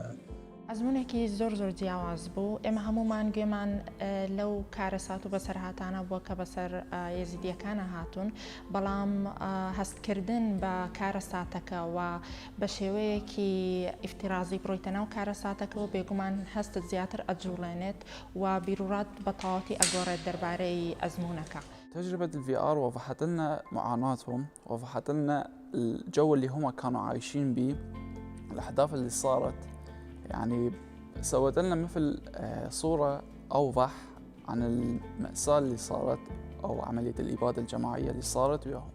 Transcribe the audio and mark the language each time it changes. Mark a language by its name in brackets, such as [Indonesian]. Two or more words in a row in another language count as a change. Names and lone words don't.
[Central Kurdish] ئەزمونێکی زۆر جیاواز بوو. ئێمە هەمومان گوێمان لەو کارەسات و بەسەرهاتانە بووە کە بەسەر یەزیدیەکانە هاتوون، بەڵام هەستکردن بە کارەساتەکە و بە شێوەیەکی ئیفتیرازی بڕۆیتە ناو کارەساتەکە و بێگومان هەستت زیاتر ئەجوڵێنێت و بیرورات بەتەواوەتی ئەگۆڕێت دەربارەی ئەزمونەکە. [Arabic] تجربة الفي آر وضحت لنا معاناتهم، وضحت لنا الجو اللي هم كانوا عايشين به، الأحداث اللي صارت، يعني سوت لنا مثل صورة أوضح عن المأساة اللي صارت أو عملية الإبادة الجماعية اللي صارت وياهم.